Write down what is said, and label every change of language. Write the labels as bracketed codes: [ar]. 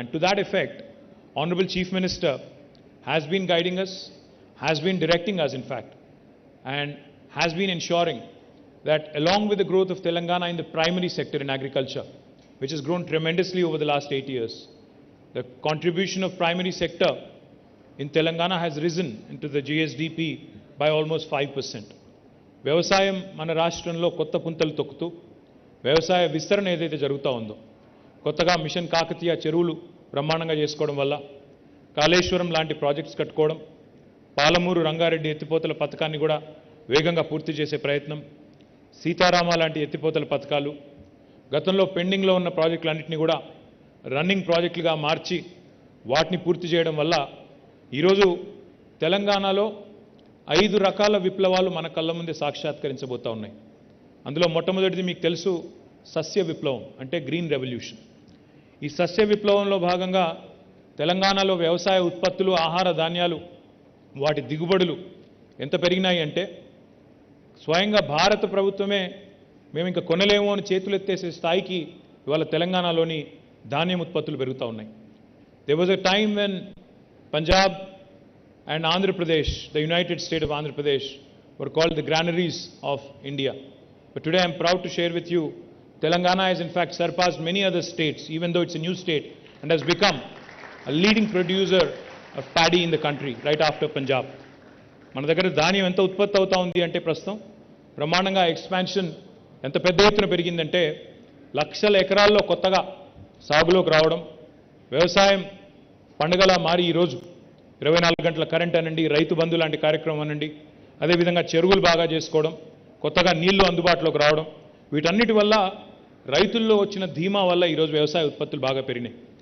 [en] And to that effect, Honorable Chief Minister has been guiding us, has been directing us in fact, and has been ensuring that along with the growth of Telangana in the primary sector in agriculture, which has grown tremendously over the last 8 years, the contribution of primary sector in Telangana has risen into the GSDP by almost 5%. [te] వ్యవసాయం మన రాష్ట్రంలో కొత్త పుంతలు తొక్కుతూ వ్యవసాయ విస్తరణ ఏదైతే జరుగుతూ ఉందో, కొత్తగా మిషన్ కాకతీయ చెరువులు బ్రహ్మాండంగా చేసుకోవడం వల్ల, కాళేశ్వరం లాంటి ప్రాజెక్ట్స్ కట్టుకోవడం, పాలమూరు రంగారెడ్డి ఎత్తిపోతల పథకాన్ని కూడా వేగంగా పూర్తి చేసే ప్రయత్నం, సీతారామ లాంటి ఎత్తిపోతల పథకాలు, గతంలో పెండింగ్లో ఉన్న ప్రాజెక్టులన్నింటినీ కూడా రన్నింగ్ ప్రాజెక్టులుగా మార్చి వాటిని పూర్తి చేయడం వల్ల ఈరోజు తెలంగాణలో 5 రకాల విప్లవాలు మన కళ్ళ ముందే సాక్షాత్కరించబోతా ఉన్నాయి. అందులో మొట్టమొదటిది మీకు తెలుసు, సస్య విప్లవం అంటే గ్రీన్ రెవల్యూషన్. ఈ సస్య విప్లవంలో భాగంగా తెలంగాణలో వ్యవసాయ ఉత్పత్తులు, ఆహార ధాన్యాలు, వాటి దిగుబడులు ఎంత పెరిగినాయి అంటే స్వయంగా భారత ప్రభుత్వమే మేము ఇంకా కొనలేము అని చేతులెత్తేసే స్థాయికి ఇవాళ తెలంగాణలోని ధాన్యం ఉత్పత్తులు పెరుగుతూ ఉన్నాయి. [en] There was a time when Punjab and Andhra Pradesh, the United State of Andhra Pradesh, were called the granaries of India. But today I am proud to share with you, Telangana has in fact surpassed many other states, even though it's a new state, and has become a leading producer of paddy in the country, right after Punjab. [te] మన దగ్గర ధాన్యం ఎంత ఉత్పత్తి అవుతా ఉంది అంటే ప్రస్తుతం బ్రహ్మాండంగా ఎక్స్పాన్షన్ ఎంత పెద్ద ఎత్తున పెరిగిందంటే లక్షల ఎకరాల్లో కొత్తగా సాగులోకి రావడం, వ్యవసాయం పండుగలా మారి ఈరోజు 24 గంటల కరెంట్ అనండి, రైతు బంధు లాంటి కార్యక్రమం అనండి, అదేవిధంగా చెరువులు బాగా చేసుకోవడం, కొత్తగా నీళ్లు అందుబాటులోకి రావడం, వీటన్నిటి వల్ల రైతుల్లో వచ్చిన ధీమా వల్ల ఈరోజు వ్యవసాయ ఉత్పత్తులు బాగా పెరిగినాయి.